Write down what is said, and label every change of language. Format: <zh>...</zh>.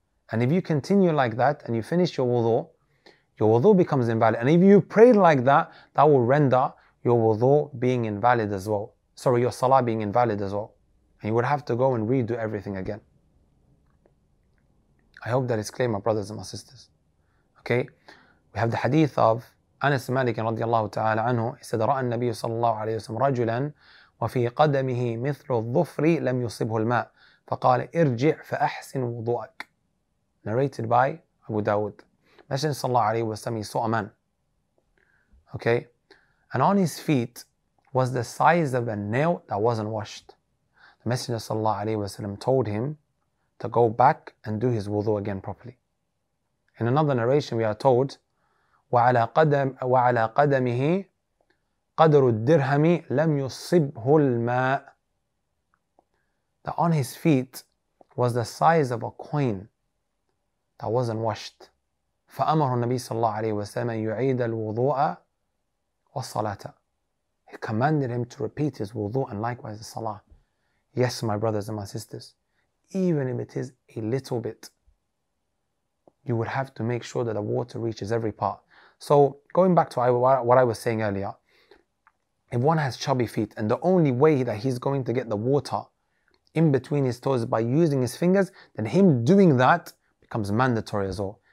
<en>And if you continue like that and you finish your wudu becomes invalid. And if you prayed like that, that will render your wudu being invalid as well. Sorry, your salah being invalid as well. And you would have to go and redo everything again. I hope that is clear, my brothers and my sisters. Okay? We have the hadith of Anas Malik radiallahu ta'ala anhu. He said,</en> <ar>رأى النبي صلى الله عليه وسلم رجلا وفي قدمه مثل الظفر لم يصبه الماء فقال ارجع فأحسن وضوءك.</ar> <en>Narrated by Abu Dawud. Messenger sallallahu alayhi wa sallam, he saw a man. Okay? And on his feet was the size of a nail that wasn't washed. The Messenger sallallahu alayhi wa sallam told him to go back and do his wudu again properly. In another narration we are told</en> <ar>وعلى قدمه قدر الدرهم لم يصبه الماء.</ar> <en>That on his feet was the size of a coin that wasn't washed.</en> <ar>فأمر النبي صلى الله عليه وسلم يعيد الوضوء والصلاة.</ar> <en>He commanded him to repeat his wudu and likewise the salah. Yes, my brothers and my sisters, even if it is a little bit, you would have to make sure that the water reaches every part. So going back to what I was saying earlier, if one has chubby feet and the only way that he's going to get the water in between his toes is by using his fingers, then him doing that becomes mandatory as well.</en>